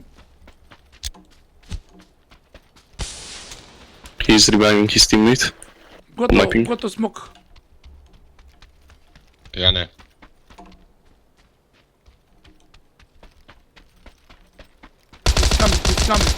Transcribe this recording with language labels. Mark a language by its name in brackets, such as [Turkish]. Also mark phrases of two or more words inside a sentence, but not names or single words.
[English] He's reviving his teammate. [Macedonian] Готово, Mapping. готов смок. Ja ne. [English] He's coming.